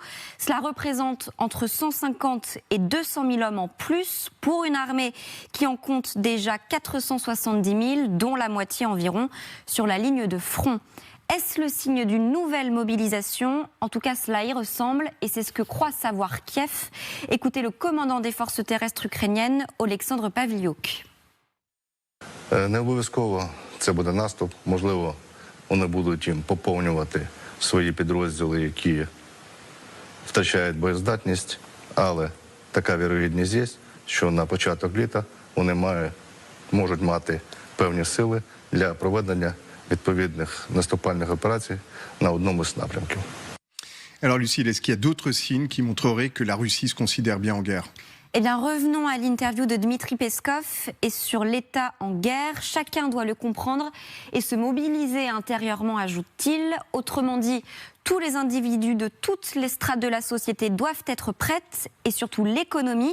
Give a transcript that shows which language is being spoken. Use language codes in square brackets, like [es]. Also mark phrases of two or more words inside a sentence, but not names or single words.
[fr] Cela représente entre 150 et 200 000 hommes en plus pour une armée qui en compte déjà 470 000, dont la moitié environ sur la ligne de front. Est-ce le signe d'une nouvelle mobilisation? En tout cas, cela y ressemble et c'est ce que croit savoir Kiev. Écoutez le commandant des forces terrestres ukrainiennes, Олександр Павлюк. [uk] Не обов'язково це буде наступ. Можливо, вони будуть поповнювати свої підрозділи, які втрачають боєздатність, але така вірогідність є, що на початок літа вони можуть мати певні сили для проведення відповідних наступальних операцій на одному з напрямків. [fr] Alors Lucille, est-ce qu'il y a d'autres signes qui montreraient que la Russie se considère bien en guerre ? Eh bien, revenons à l'interview de Dmitri Peskov et sur l'État en guerre. Chacun doit le comprendre et se mobiliser intérieurement, ajoute-t-il. Autrement dit, tous les individus de toutes les strates de la société doivent être prêtes et surtout l'économie.